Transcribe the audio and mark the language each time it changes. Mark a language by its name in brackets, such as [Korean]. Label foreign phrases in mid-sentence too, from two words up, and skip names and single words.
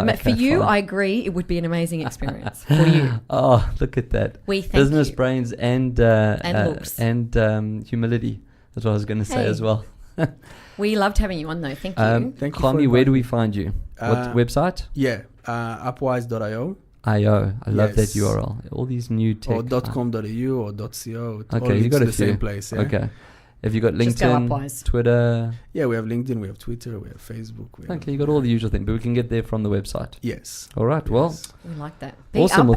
[English] For okay, you, fine. I agree. It would be an amazing experience for you. Oh, look at that. We thank Business you. brains and looks. and humility. That's what I was going to say Hey. as well. We loved having you on, though. Thank you. Thank you. Kwame, for where do inviting we me. find you? Uh, What website? Yeah, upwise.io IO. I love that Yes. URL. All these new tech. or .com.au or .co. Okay, all you got to a the few. same place. Yeah? Okay. Have you got Just go LinkedIn, Upwise. Twitter? Yeah, we have LinkedIn, we have Twitter, we have Facebook. Okay, you got all the usual things, but we can get there from the website. Yes. All right, well, Yes. We like that. Be awesome. up